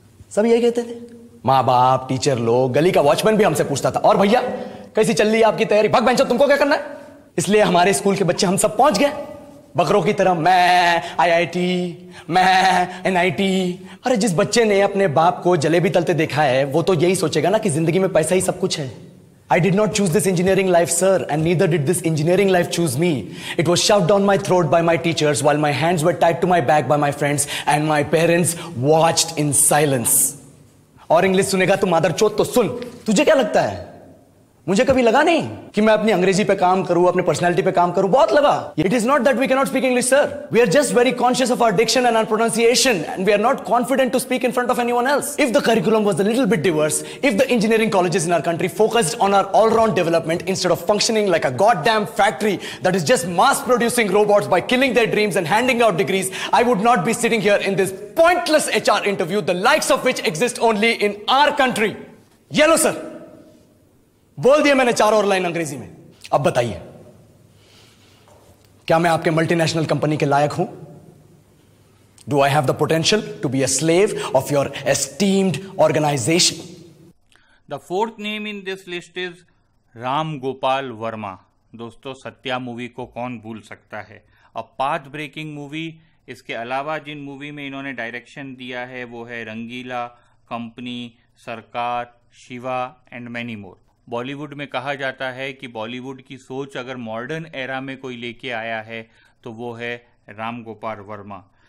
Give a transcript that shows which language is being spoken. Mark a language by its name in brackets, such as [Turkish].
[Hindi] सब यही कहते थे, माँ बाप, टीचर लोग, गली का वॉचमैन भी हमसे पूछता था, और भैया कैसी चल रही है आपकी तैयारी? भग बेंचो, तुमको क्या करना है? इसलिए हमारे स्कूल के बच्चे हम सब पहुंच गए बकरों की तरह, मैं IIT, मैं NIT। अरे जिस बच्चे ने अपने बाप को जलेबी तलते देखा है वो तो यही सोचेगा ना कि जिंदगी में पैसा ही सब कुछ है। [English] I did not choose this engineering life, sir, and neither did this engineering life choose me. It was shoved down my throat by my teachers while my hands were tied to my back by my friends and my parents watched in silence. [Hindi] और English सुनेगा तो मादरचोद तो सुन। तुझे क्या लगता है मुझे कभी लगा नहीं कि मैं अपनी अंग्रेजी पे काम करूं, अपनी पर्सनालिटी पे काम करूं? बहुत लगा। [English] It is not that we cannot speak English, sir. We are just very conscious of our diction and our pronunciation, and we are not confident to speak in front of anyone else. If the curriculum was a little bit diverse, if the engineering colleges in our country focused on our all-round development instead of functioning like a goddamn factory that is just mass-producing robots by killing their dreams and handing out degrees, I would not be sitting here in this pointless HR interview, the likes of which exist only in our country. Yellow, sir. [Hindi] बोल दिया मैंने 4 और line अंग्रेजी में। अब बताइए, क्या मैं आपके मल्टीनेशनल कंपनी के लायक हूं? [English] Do I have the potential to be a slave of your esteemed organization? The fourth name in this list is Ram Gopal Varma. [Hindi] दोस्तों, सत्या मूवी को कौन भूल सकता है, [English] A path breaking movie. [Hindi] इसके अलावा जिन मूवी में इन्होंने डायरेक्शन दिया है वो है रंगीला, कंपनी, सरकार, Shiva [English] And many more. [Hindi] Bollywood में कहा जाता है कि बॉलीवुड की सोच अगर मॉडर्न एरा में कोई लेके आया है तो वो है राम गोपाल वर्मा।